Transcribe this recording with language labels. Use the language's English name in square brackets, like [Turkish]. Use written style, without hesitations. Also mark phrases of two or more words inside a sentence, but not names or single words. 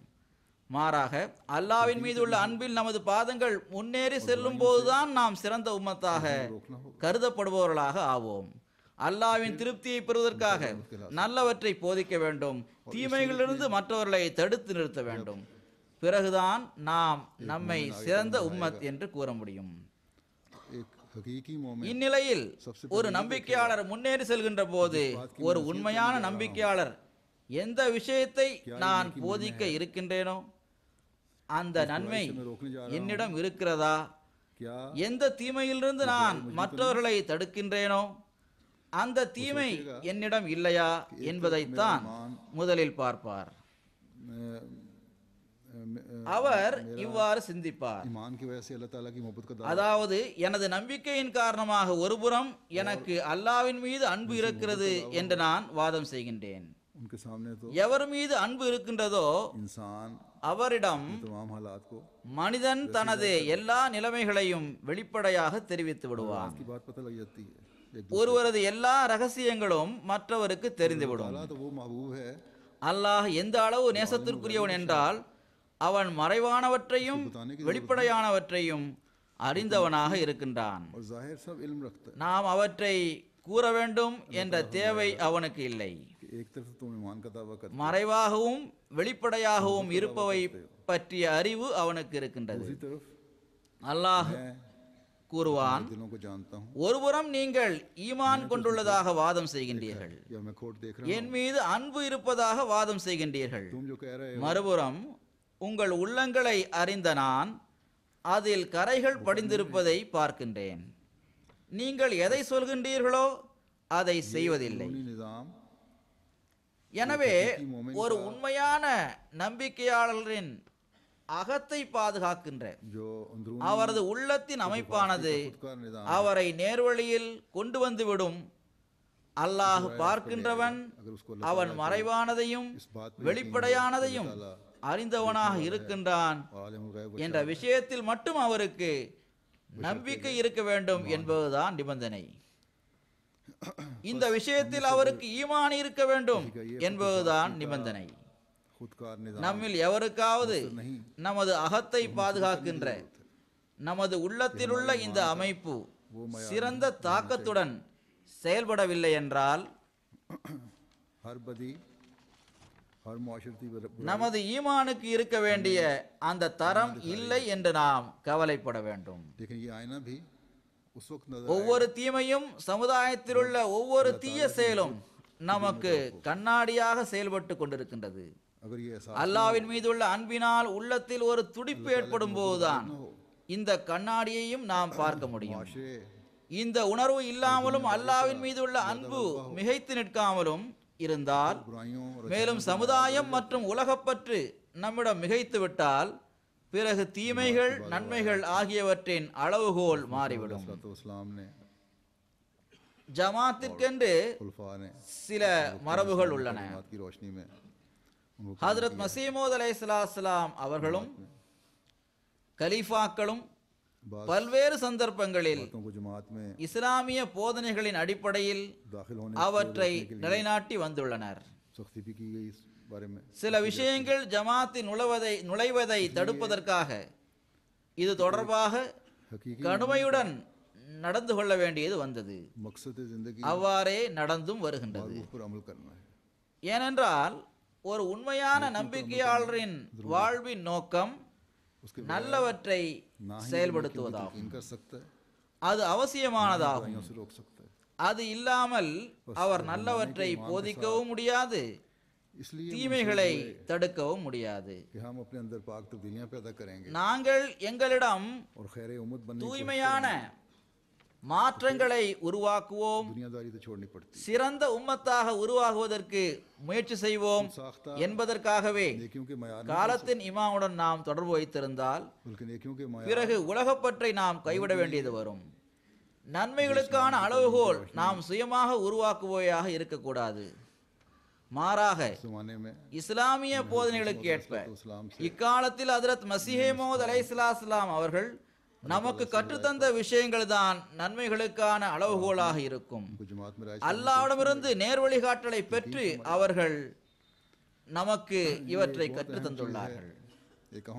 [Tamil] மாறாக அல்லாஹ்வின் மீது உள்ள அன்பில் நமது பாதங்கள் முன்னேறி செல்லும் போதுதான் நாம் சிறந்த உம்மத்தாக கருதப்படுபவர்களாக ஆவோம். அல்லாஹ்வின் திருப்தியை பெறுவதற்காக நல்லவற்றை போதிக்க வேண்டும், தீமைகளிலிருந்து மற்றவர்களை தடுத்து நிறுத்த வேண்டும். பிறகுதான் நாம் நம்மை சிறந்த உம்மத் என்று கூற முடியும். [Urdu] ایک حقیقی مومن [Tamil] இந்நிலையில் ஒரு நம்பிக்கையாளர் முன்னேறி செல்கின்ற போது ஒரு உண்மையான நம்பிக்கையாளர் எந்த விஷயத்தை நான் போதிக்க இருக்கின்றேனோ அந்த நன்மை என்னிடம் இருக்கிறதா, [Urdu] क्या [Tamil] எந்த தீமையிலிருந்து நான் மற்றவர்களை தடுக்கின்றேனோ அந்த தீமை என்னிடம் இல்லையா என்பதைத்தான் முதலில் பார்ப்பார். அவர் இவ்வாறு சிந்திப்பார். [Urdu] ایمان کی وجہ سے اللہ تعالیٰ کی محبت کا دعویٰ [Tamil] அதாவது எனது நம்பிக்கையின் காரணமாக ஒருபுறம் எனக்கு அல்லாஹ்வின் மீது அன்பு இருக்கிறது என்று நான் வாதம் செய்கின்றேன். [Urdu] ان کے سامنے تو [Tamil] எவர் மீது அன்பு இருக்கின்றதோ [Urdu] इंसान [Tamil] அவரிடம் [Urdu] تمام حالات کو [Tamil] மனிதன் தனது எல்லா நிலைமைகளையும் வெளிப்படையாக தெரிவித்து விடுவான். [Urdu] کی بات پتا لگ جاتی ہے۔ ایک [Tamil] ஒருவரது எல்லா ரகசியங்களும் மற்றவருக்கு தெரிந்துவிடும். [Urdu] تعالیٰ تو وہ محبوب ہے [Tamil] அல்லாஹ் எந்த அளவு நேசத்திற்குரியவன் என்றால் அவன் மறைவானவற்றையும் வெளிப்படையானவற்றையும் அறிந்தவனாக இருக்கின்றான். [Urdu] اور ظاہر سب علم رکھتا ہے [Tamil] நாம் அவற்றை கூற வேண்டும் என்ற தேவை அவனுக்கு இல்லை. [Urdu] کہ ایک طرف تم ایمان کا دعویٰ کرتے [Tamil] மறைவாகவும் வெளிப்படையாகவும் இருப்பவை பற்றிய அறிவு அவனுக்கு இருக்கின்றது. [Urdu] دوسری طرف [Tamil] அல்லாஹ் கூறுவான், [Urdu] دلوں کو جانتا ہوں [Tamil] ஒருபுறம் நீங்கள் ஈமான் கொண்டுள்ளதாக வாதம் செய்கின்றீர்கள், [Urdu] یا میں کھوٹ دیکھ رہا [Tamil] என் மீது அன்பு இருப்பதாக வாதம் செய்கின்றீர்கள். [Urdu] ہوں۔ تم جو کہہ رہے ہو [Tamil] மறுபுறம் உங்கள் உள்ளங்களை அறிந்த நான் அதில் கரைகள் படிந்திருப்பதை பார்க்கின்றேன். நீங்கள் எதை சொல்கின்றீர்களோ அதை செய்வதில்லை. [Urdu] قانونی نظام [Tamil] எனவே ஒரு உண்மையான நம்பிக்கையாளரின் அகத்தை பாதுகாக்கின்ற [Urdu] جو اندرونی [Tamil] அவரது உள்ளத்தின் அமைப்பானது [Urdu] خود کا نظام [Tamil] அவரை நேர்வழியில் கொண்டு வந்துவிடும். அல்லாஹ் பார்க்கின்றவன், [Urdu] اگر اس کو [Tamil] அவன் மறைவானதையும் வெளிப்படையானதையும் அறிந்தவனாக இருக்கின்றான் [Urdu] عالم الغیب و [Tamil] என்ற விஷயத்தில் மட்டும் அவருக்கு நம்பிக்கை இருக்க வேண்டும் என்பதுதான் நிபந்தனை. இந்த விஷயத்தில் அவருக்கு ஈமான் இருக்க வேண்டும் என்பதுதான் நிபந்தனை. [Urdu] خودکار نظام [Tamil] நம்மில் எவருக்காவது நமது அகத்தை பாதுகாக்கின்ற நமது உள்ளத்திலுள்ள இந்த அமைப்பு சிறந்த தாக்கத்துடன் செயல்படவில்லை என்றால் [Urdu] ہر بدی ہر معاشرتی [Tamil] நமது ஈமானுக்கு இருக்க வேண்டிய அந்த தரம் இல்லை என்று நாம் கவலைப்பட வேண்டும். [Urdu] لیکن یہ آئینہ بھی اس وقت نظر [Tamil] ஒவ்வொரு தீமையும் சமுதாயத்திலுள்ள ஒவ்வொரு தீய செயலும் நமக்கு கண்ணாடியாக செயல்பட்டு கொண்டிருக்கின்றது. [Urdu] اگر یہ احساس [Tamil] அல்லாஹ்வின் மீதுள்ள அன்பினால் உள்ளத்தில் ஒரு துடிப்பு ஏற்படும் போதுதான் இந்த கண்ணாடியையும் நாம் பார்க்க முடியும். [Urdu] मुआशरे [Tamil] இந்த உணர்வு இல்லாமலும் அல்லாஹ்வின் மீதுள்ள அன்பு மிகைத்து நிற்காமலும் இருந்தால், [Urdu] برائیوں اور [Tamil] மேலும் சமுதாயம் மற்றும் உலகப்பற்று நம்மிடம் மிகைத்து விட்டால், பிறகு தீமைகள் நன்மைகள் ஆகியவற்றின் அளவுகோல் மாறிவிடும். [Urdu] اسلام نے [Tamil] ஜமாத்திற்கென்று [Urdu] خلفا نے [Tamil] சில மரபுகள் உள்ளன. [Urdu] بات کی روشنی میں ان کو [Tamil] ஹஜ்ரத் மசீமூத் அலைஹிஸ்ஸலாம் அவர்களும் கலீஃபாக்களும் பல்வேறு சந்தர்ப்பங்களில் [Urdu] باتوں کو جماعت میں [Tamil] இஸ்லாமிய போதனைகளின் அடிப்படையில் [Urdu] داخل ہونے [Tamil] அவற்றை நிலைநாட்டி வந்துள்ளனர். [Urdu] سختی بھی کی گئی اس بارے میں [Tamil] சில விஷயங்கள் ஜமாத்தில் நுழைவதை தடுப்பதற்காக இது தொடர்பாக [Urdu] हकीकी [Tamil] கடுமையுடன் நடந்து கொள்ள வேண்டியது வந்தது. [Urdu] مقصد زندگی [Tamil] அவ்வாறே நடந்தும் வருகின்றது. [Urdu] پر عمل کرنا ہے. [Tamil] ஏனென்றால் ஒரு உண்மையான நம்பிக்கையாளரின் வாழ்வின் நோக்கம் [Urdu] उसके [Tamil] நல்லவற்றை [Urdu] نا ہی [Tamil] செயல்படுத்துவதாகும். [Urdu] یقین کر سکتا ہے, [Tamil] அது அவசியமானதாகும். [Urdu] برائیوں سے روک سکتا ہے. [Tamil] அது இல்லாமல் அவர் நல்லவற்றை போதிக்கவும் முடியாது, [Urdu] इसलिए [Tamil] தீமைகளை தடுக்கவும் முடியாது. [Urdu] کہ ہم اپنے اندر پاک تبدیلیاں پیدا کریں گے [Tamil] நாங்கள் எங்களிடம் [Urdu] اور خیر امت بننے کی [Tamil] தூய்மையான மாற்றங்களை உருவாக்குவோம், [Urdu] دنیاداری تو چھوڑنی پڑتی ہے. [Tamil] சிறந்த உம்மத்தாக உருவாகுவதற்கு முயற்சி செய்வோம் [Urdu] साख्ता [Tamil] என்பதற்காகவே [Urdu] نیکیوں کے معیار نہیں, [Tamil] காலத்தின் இமாமுடன் நாம் தொடர்பு வைத்திருந்தால் [Urdu] بلکہ نیکیوں کے معیار [Tamil] பிறகு உலகப்பற்றை நாம் கைவிட வேண்டியது வரும். நன்மைகளுக்கான அளவுகோல் நாம் சுயமாக உருவாக்குவோயாக இருக்கக்கூடாது. மாறாக [Urdu] زمانے میں [Tamil] இஸ்லாமிய போதனைகளுக்கு ஏற்ப [Urdu] اسلام سے [Tamil] இக்காலத்தில் ஹஜ்ரத் மஸீஹ் மவ்ஊத் அலைஹிஸ்ஸலாம் அவர்கள் நமக்கு கற்றுத்தந்த விஷயங்கள் தான் நன்மைகளுக்கான அளவுகோலாக இருக்கும். [Urdu] ان کو جماعت میں رائے [Tamil] அல்லாஹ்விடமிருந்து நேர்வழிகாட்டலை பெற்று அவர்கள் நமக்கு இவற்றை கற்றுத் தந்துள்ளார்கள். [Urdu] یہ کہوں